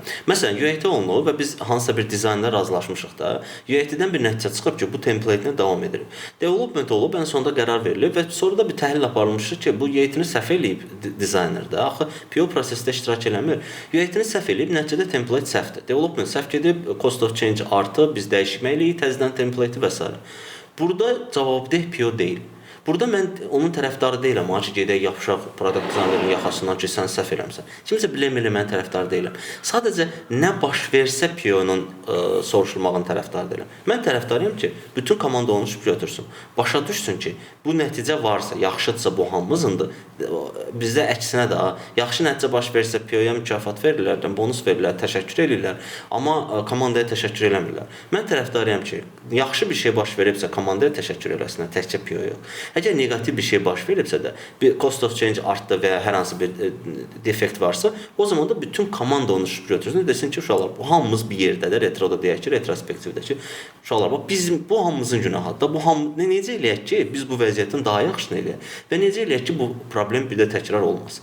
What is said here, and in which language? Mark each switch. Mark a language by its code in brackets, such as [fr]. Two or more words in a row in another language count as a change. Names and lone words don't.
[az] Məsələn, UAT olunub və biz hansısa bir dizaynda razılaşmışıq da, UAT-dən bir nəticə çıxıb ki, bu template-nə davam edirik. Development olub, ən sonunda qərar verilib və sonra da bir təhlil aparılmışdır ki, bu UAT-ni səhv eləyib dizaynerdə. Axı PO prosesdə iştirak eləmir. UAT-ni səhv eləyib, nəticədə template səhvdir. Development səhv gedib, [en] cost of change [az] artıb, biz dəyişməliyik, təzədən template və s. Burada cavabdeh PO deyil. Burada mən onun tərəfdarı deyiləm, ki, gedək yapışaq product dizaynerin yaxasından ki, sən səhv eləmsən. Kimsə biləm mən tərəfdarı deyiləm. Sadəcə nə baş versə PO-nun soruşulmağın tərəfdarı deyiləm. Mən tərəfdarıyam ki, bütün komanda onu götürsün. Başa düşsün ki, bu nəticə varsa, yaxşıdsa bu hamımızındır. Bizdə əksinə də, yaxşı nəticə baş versə PO-ya mükafat verirlər, bonus verirlər, təşəkkür edirlər. Amma komandaya təşəkkür eləmirlər. Mən tərəfdarıyam ki, yaxşı bir şey baş veribsə komandaya təşəkkür eləsinlər, təkcə PO-ya. Əgər neqativ bir şey baş veribsə də, bir [en] cost of change [az] artdı və ya hər hansı bir defekt varsa, o zaman da bütün komanda onu götürsün, desin ki, uşaqlar, bu hamımız bir yerdədir, retroda deyək ki, retrospektivdə ki, uşaqlar, bax, bu hamımızın günahıdır. Necə eləyək ki, biz bu vəziyyətin daha yaxşısını eləyək və necə eləyək ki, bu problem bir də təkrar olmasın.